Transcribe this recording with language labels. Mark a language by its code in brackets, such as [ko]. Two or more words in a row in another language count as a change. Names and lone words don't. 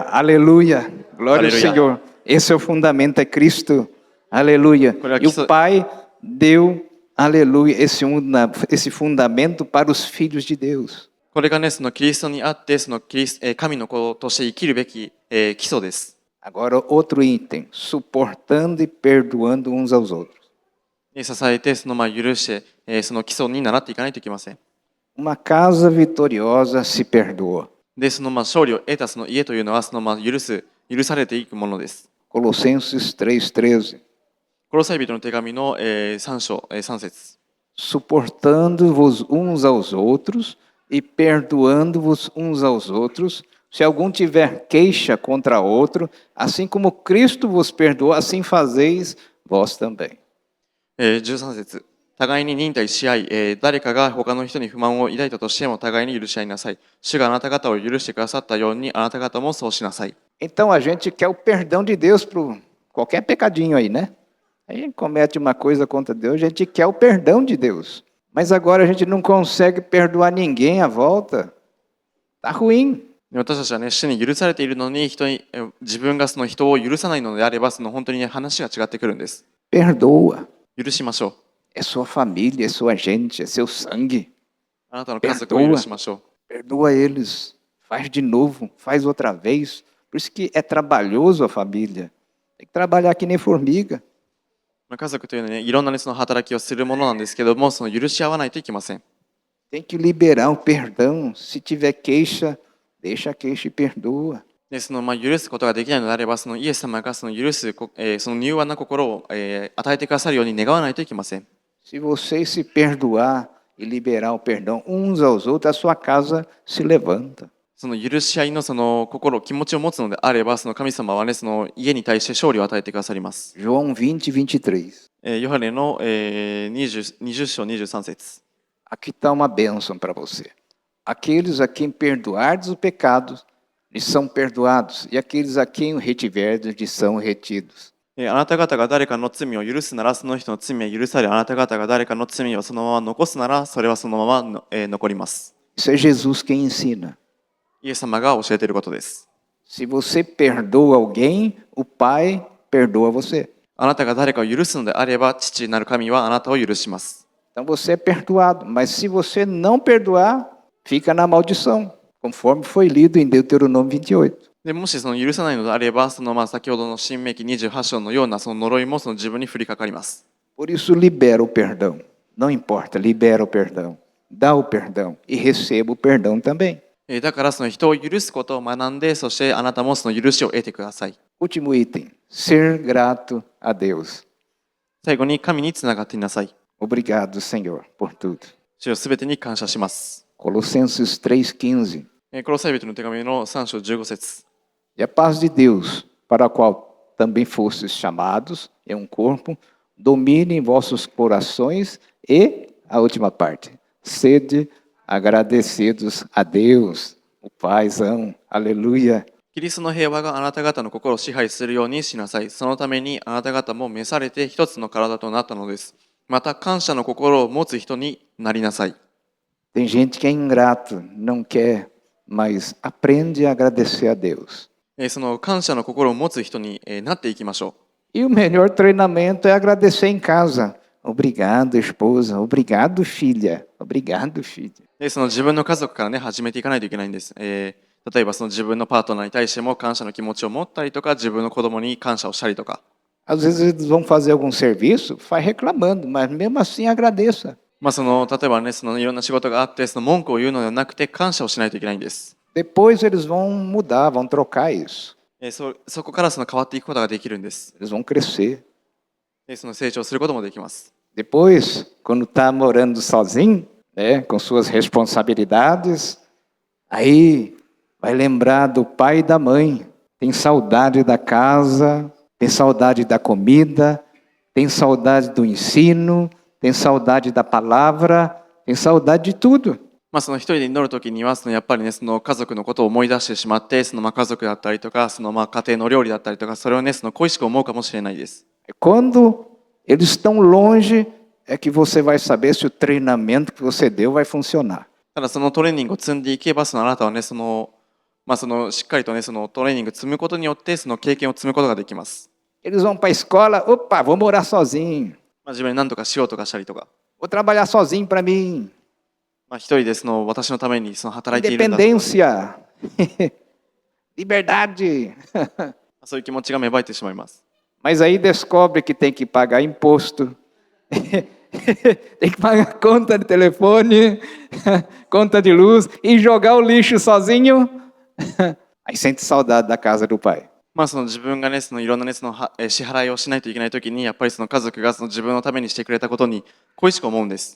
[pt] Aleluia! Glória ao Senhor. Esse é o fundamento, é Cristo. Aleluia. E o Pai deu, aleluia, esse fundamento para os filhos de Deus. [ja] これがね、そのキリストにあって、神の子として生きるべき、基礎です。 [pt] Agora, outro item, suportando e perdoando uns aos outros. [ja] 支えて、許して、その基礎に習っていかないといけません。 [pt] Uma casa vitoriosa se perdoa. [ja] で、勝利を得たその家というのは、許されていくものです。 [pt] Colossenses 3,13. [ja] コロサイ人の手紙の、3章、3節。 [pt] Suportando-vos uns aos outros e perdoando-vos uns aos outros, se algum tiver queixa contra outro, assim como Cristo vos perdoou, assim fazeis vós também. [ja] 13 節。互いに忍耐し合い、誰かが他の人に不満を抱いたとしても互いに許し合いなさい。主があなた方を許してくださったようにあなた方もそうしなさい。 [pt] Então a gente quer o perdão de Deus para qualquer pecadinho aí, né? Aí a gente comete uma coisa contra Deus, a gente quer o perdão de Deus. Mas agora a gente não consegue perdoar ninguém à volta. Tá ruim. [ja] 私たちはね、主に許されているのに自分がその人を許さないのであれば、本当に、ね、話が違ってくるんです。 [pt] Perdoa. [ja] 許しましょう。 [pt] É sua família, é sua gente, é seu sangue. [ja] あなたの家族を許しましょう。 [pt] Perdoa eles. Faz de novo, faz outra vez. Por isso que é trabalhoso a família. Tem que trabalhar que nem formiga. [ja] 家族というのはね、いろんな、ね、その働きをするものなんですけども、許し合わないといけません。 [pt] Tem que liberar o perdão. Se tiver queixa, deixa a queixa e perdoa. [ja] で、許すことができないのであれば、イエス様が許す、柔和な心を、与えてくださるように願わないといけません。 [pt] Se vocês se perdoar e liberar o perdão uns aos outros, a sua casa se levanta. [ja] 許し合いの気持ちを持つのであれば、神様はね、家に対して勝利を与えてくださります。 [pt] João 20:23. [ja] ヨハネの、20章23節。 [pt] Aqui está uma bênção para você. Aqueles a quem perdoardes os pecados, lhes são perdoados, e aqueles a quem o retiverdes, lhes são retidos. [ja] あなた方が誰かの罪を許すなら、その人の罪は許され、あなた方が誰かの罪をそのまま残すなら、それはそのまま、残ります。 [pt] Isso é Jesus quem ensina. [ja] イエス様が教えていることです。 [pt] Se você perdoa alguém, o Pai perdoa você. [ja] あなたが誰かを許すのであれば、父なる神はあなたを許します。 [pt] Então você é perdoado, mas se você não perdoar, fica na maldição, conforme foi lido em Deuteronômio 28. [ja] でもし許さないのであれば、先ほどの新明記28章のような呪いも自分に降りかかります。 [pt] Por isso libera o perdão. Não importa, libera o perdão. Dá o perdão e receba o perdão também. [ja] だから人を許すことを学んで、そしてあなたもその許しを得てください。 [pt] Último item, ser grato a Deus. [ja] 最後に神につながっていなさい。 [pt] Obrigado, Senhor, por tudo. [ja] 主よ、すべてに感謝します。 [pt] Colossenses 3:15. [ja] コロサイ人の手紙の3章15節。 [pt] E a paz de Deus, para a qual também fostes chamados em um corpo, domine em vossos corações e, a última parte, sede agradecidos a Deus, o Paizão. Aleluia. [ja] キリストの平和があなた方の心を支配するようにしなさい。そのためにあなた方も召されて一つの体となったのです。また感謝の心を持つ人になりなさい。 [pt] Tem gente que é ingrato, não quer, mas aprende a agradecer a Deus. [ja] その感謝の心を持つ人になっていきましょう。 [pt] E o melhor treinamento é agradecer em casa. Obrigado, esposa. Obrigado, filha. Obrigado, filho. [ja] で、その自分の家族からね、始めていかないといけないんです。例えばその自分のパートナーに対しても感謝の気持ちを持ったりとか、自分の子供に感謝をしたりとか。 [pt] Às vezes eles vão fazer algum serviço, vai reclamando, mas mesmo assim agradeça. [ja] その例えばね、そのいろんな仕事があって、その文句を言うのではなくて感謝をしないといけないんです。 [pt] Depois eles vão mudar, vão trocar isso. [ja] そこからその変わっていくことができるんです。 [pt] Eles vão crescer. [ja] で、その成長することもできます。 [pt] Depois, quando está morando sozinho, né, com suas responsabilidades, aí vai lembrar do pai e da mãe. Tem saudade da casa, tem saudade da comida, tem saudade do ensino, tem saudade da palavra, tem saudade de tudo. [ja] その一人で祈るときには、そのやっぱりね、その家族のことを思い出してしまって、その家族だったりとか、その家庭の料理だったりとか、それをね、その恋しく思うかもしれないです。 [pt] Quando eles estão longe, é que você vai saber se o treinamento que você deu vai funcionar. [ja] ただそのトレーニングを積んでいけば、そのあなたはね、そのしっかりとね、そのトレーニングを積むことによって、その経験を積むことができます。 [pt] Eles vão para a escola, opa, vou morar sozinho, [ja] 自分に何とかしようとかしたりとか、 [pt] vou trabalhar sozinho para mim. [ja] 一人でその私のためにその働いているんだ。 [pt] Independência, liberdade. [ja] そういう気持ちが芽生えてしまいます。 [pt] Mas aí descobre que tem que pagar imposto, tem que pagar conta de telefone, conta de luz e jogar o lixo sozinho. Aí sente saudade da casa do pai. [ja] その自分がね、そのいろんなね、その支払いをしないといけないときに、やっぱりその家族がその自分のためにしてくれたことに恋しく思うんです。